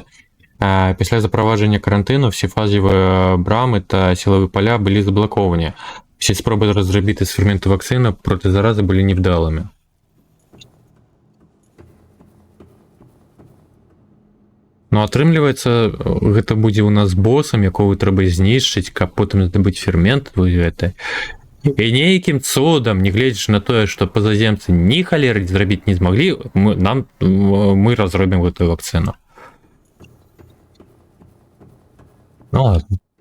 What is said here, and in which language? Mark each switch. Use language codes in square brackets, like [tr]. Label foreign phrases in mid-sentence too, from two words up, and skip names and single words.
[uk] Після запровадження карантину всі фазові брами та силові поля були заблоковані. Всі спроби розробити з ферменту вакцину проти зарази були невдалими. [be] Ну, атрымліваецца, гэта будзе ў нас босам, якого трэба знішчыць, каб потым здабыць фермент гэта. І нейкім цудам, не гледзячы на тое, што пазаземцы ні халеры зрабіць не змаглі, мы разробім гэтую вакцыну. [ru] Ну ладно.